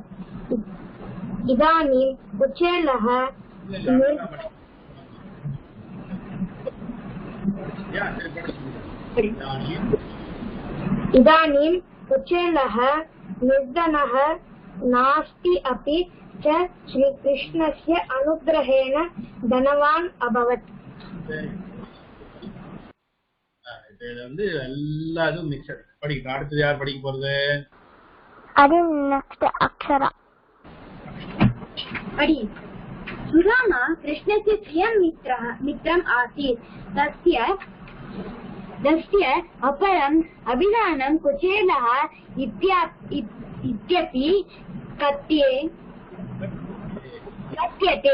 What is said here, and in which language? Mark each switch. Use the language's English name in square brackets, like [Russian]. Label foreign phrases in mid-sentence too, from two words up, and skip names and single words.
[Sanskrit] इदानीं कुचेलः निर्धनः नास्ति अपि च श्रीकृष्णस्य अनुग्रहेण धनवान् अभवत्. [Tamil] இது வந்து எல்லாரும் மிக்சட். படிக்கணும். அடுத்து யார் படிக்க போறது? அது நெக்ஸ்ட் அக்ஷரா. [Sanskrit] सुदामा कृष्णस्य प्रियं मित्रम् आसीत्. तस्य अपरम् अभिदानं कुचेलः इत्यपि कथ्यते.